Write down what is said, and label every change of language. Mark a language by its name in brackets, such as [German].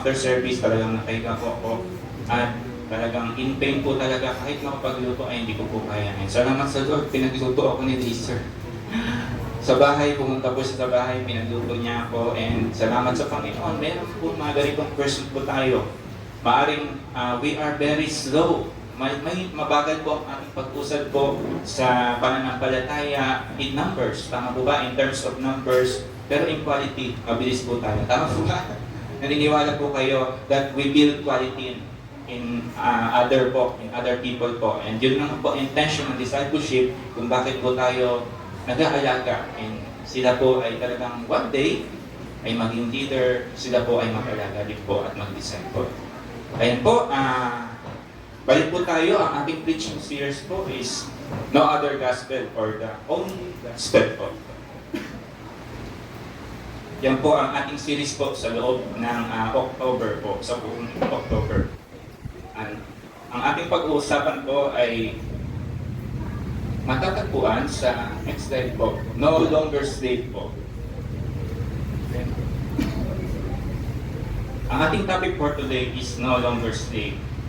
[English] After service, [Filipino] talagang nakahiga po ako. At talagang [English] in pain [Filipino] po talaga. Kahit makapagluto ay hindi ko po kaya. Salamat sa Lord, pinagluto ako ni Daysir. Sa bahay, pumunta po siya sa bahay, pinagluto niya ako. And salamat sa Panginoon, meron po mga ganitong person po tayo. Maaring [English] we are very slow. [Filipino] May mabagal po ang ating pag-usad po sa pananampalataya [English] in numbers. [Filipino] Tama po ba? [English] In terms of numbers. [Filipino] Pero [English] in quality, [Filipino] mabilis po tayo. Tama po ba? Naniniwala po kayo [English] that we build quality in other people po. [Filipino] And yun lang po intention ng discipleship kung bakit po tayo nag-aalaga. And sila po ay talagang [English] one day [Filipino] ay maging leader, sila po ay mag-alaga din po at mag-disciple. Ayan po, balik po tayo. Ang ating preaching series po is No Other Gospel or the Only Gospel po. Yan po ang ating series po sa loob ng October po, sa buong October. Ang ating pag-uusapan po ay matatagpuan sa [English] next slide [Filipino] po, No Longer Slave po. Ang ating [English] topic for today is No Longer Slave.